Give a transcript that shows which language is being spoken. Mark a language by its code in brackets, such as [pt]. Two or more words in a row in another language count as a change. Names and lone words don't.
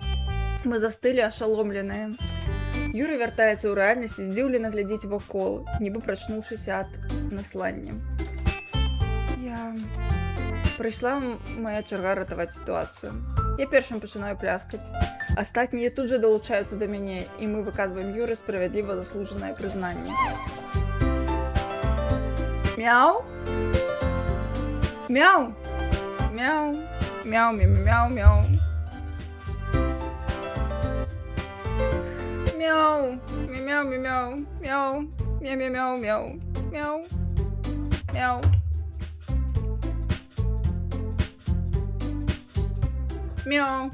[be] Мы застылі ашаломленыя. Юры вяртаецца ў рэальнасць і здзіўлена глядзіць вакол, нібы прачнуўшыся ад наслання. Прыйшла моя чарга ратаваць сітуацыю. Я першым пачынаю пляскаць. Астатнія тут жа далучаюцца да мяне, і мы выказваем Юры справядліва заслужанае прызнанне. Мяу! Мяу. Мяу. Мяу, мяу, мяу, мяу. Мяу. Мяу, мяу, мяу, мяу. Мяу, мяу, мяу, мяу. Мяу. Мяу. Мяу.